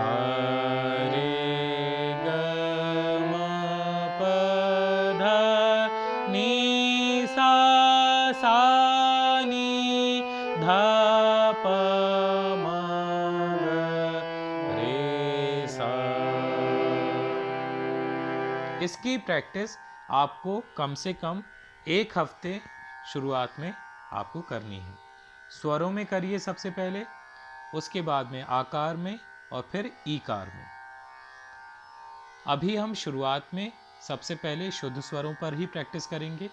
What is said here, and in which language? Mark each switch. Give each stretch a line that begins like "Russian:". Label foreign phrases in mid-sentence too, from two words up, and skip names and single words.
Hindi: रे ग म प ध नि सा, सा नी ध प म ग रे सा। इसकी प्रैक्टिस आपको कम से कम 1 हफ्ते शुरुआत में आपको करनी है। स्वरों में करिए सबसे पहले, उसके बाद में आकार में और फिर ईकार में। अभी हम शुरुआत में सबसे पहले शुद्ध स्वरों पर ही प्रैक्टिस करेंगे।